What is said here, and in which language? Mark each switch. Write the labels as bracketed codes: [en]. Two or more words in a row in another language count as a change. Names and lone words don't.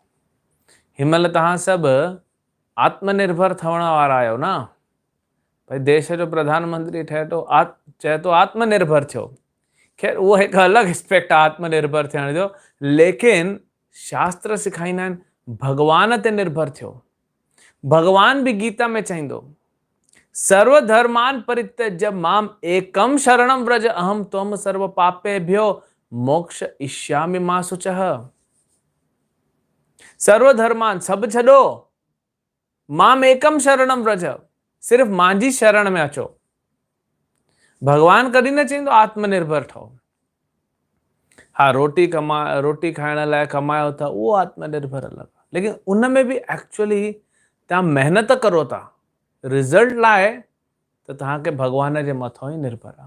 [sd] हिनमहिल तव्हां सभु आत्मनिर्भर ठहण वारा आहियो न, भाई देश जो प्रधानमंत्री ठहे थो, चए थो आत्मनिर्भर थियो, खैर उहो हिकु अलॻि एस्पेक्ट आहे आत्मनिर्भर थियण जो, लेकिन शास्त्र सेखारींदा आहिनि भॻवान ते निर्भर थियो। भॻवान बि गीता में चईंदो, [sa] सर्वधर्मान परित्यज्य माम एकम शरणम व्रज अहम त्वम सर्व पापेभ्यो मोक्ष इष्यामि मा शुचः। सर्वधर्मान [sd] सभु छॾो, [sa] माम एकम शरणम व्रज, [sd] सिर्फ़ मांजी शरण में अचो। भगवान कॾहिं न चईंदो आत्मनिर्भर ठहो। हाँ, रोटी खाइण लाइ कमायो था, उहो आत्मनिर्भर अलॻि, लेकिन उन में बि एक्चुअली तव्हां महिनत करो था रिज़ल्ट लाइ, त तव्हांखे भॻवान जे मथां ई निर्भर आहे।